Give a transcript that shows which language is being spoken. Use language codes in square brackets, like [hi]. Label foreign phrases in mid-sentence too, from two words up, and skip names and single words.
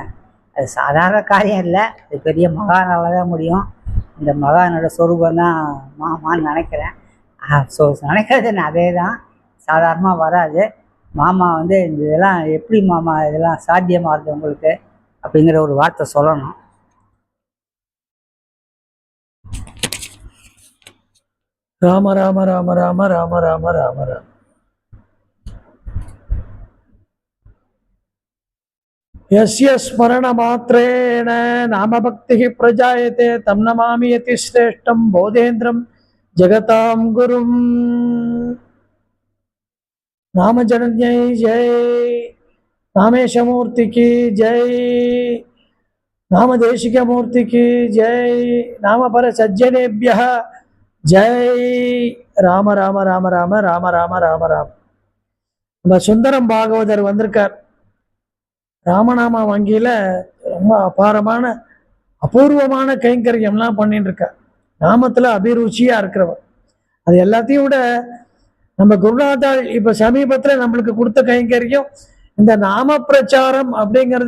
[ta] அது சாதாரண காரியம் இல்லை, அது பெரிய மகானால் தான் முடியும். இந்த மகானோட சொரூபம் தான் மாமான்னு நினைக்கிறேன். நினைக்கிறது அதே தான், சாதாரணமாக வராது. மாமா இதெல்லாம் எப்படி மாமா இதெல்லாம் சாத்தியமாகுது உங்களுக்கு அப்படிங்கிற ஒரு வார்த்தை சொல்லணும். ராம ராம ராம ராம ராம ராம ராம ராம. [sa] यस्य स्मरण मात्रेण नाम भक्तिः प्रजायते तं नमामि यतिश्रेष्ठं बोधेन्द्रं जगतां गुरुं. रामजनन्यै जय, [hi] रामेशमूर्ति की जय. [ta] நாமதேசிகமூர்த்திக்கு ஜெய். நாமபர சஜ்ஜனேபிய ஜெய். ராம ராம ராம ராம ராம ராம ராம ராம. நம்ம சுந்தரம் பாகவதர் வந்திருக்கார். ராமநாம வங்கியில ரொம்ப அபாரமான அபூர்வமான கைங்கரியம்லாம் பண்ணிட்டு இருக்கார். நாமத்துல அபிருச்சியா இருக்கிறவர். அது எல்லாத்தையும் விட நம்ம குருநாதாள் இப்ப சமீபத்துல நம்மளுக்கு கொடுத்த கைங்கரியம் இந்த நாம பிரச்சாரம் அப்படிங்கிறது.